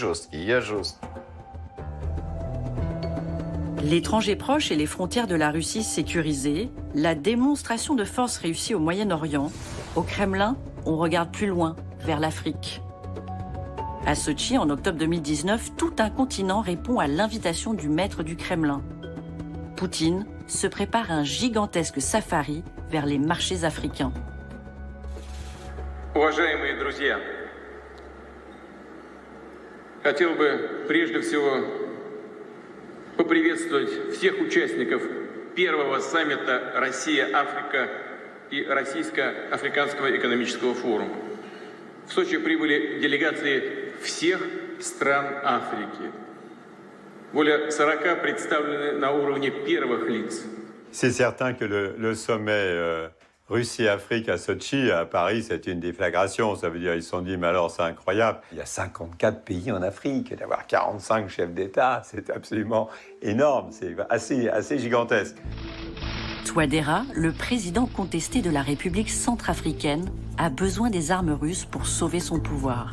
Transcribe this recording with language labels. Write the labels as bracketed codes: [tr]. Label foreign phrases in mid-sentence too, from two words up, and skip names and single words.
[fr] L'étranger proche et les frontières de la Russie sécurisées, la démonstration de force réussie au Moyen-Orient, au Kremlin, on regarde plus loin, vers l'Afrique. À Sotchi, en octobre 2019, tout un continent répond à l'invitation du maître du Kremlin. Poutine se prépare un gigantesque safari vers les marchés africains. [ru] Уважаемые друзья, хотел бы прежде всего поприветствовать всех участников первого саммита Россия-Африка и Российско-Африканского экономического форума. В Сочи прибыли делегации всех стран Африки. Более 40 представлены на уровне первых лиц. [fr] C'est certain que le sommet Russie-Afrique à Sotchi, à Paris, c'est une déflagration. Ça veut dire ils se sont dit, mais alors c'est incroyable. Il y a 54 pays en Afrique, d'avoir 45 chefs d'État, c'est absolument énorme, c'est assez gigantesque. Touadéra, le président contesté de la République centrafricaine, a besoin des armes russes pour sauver son pouvoir.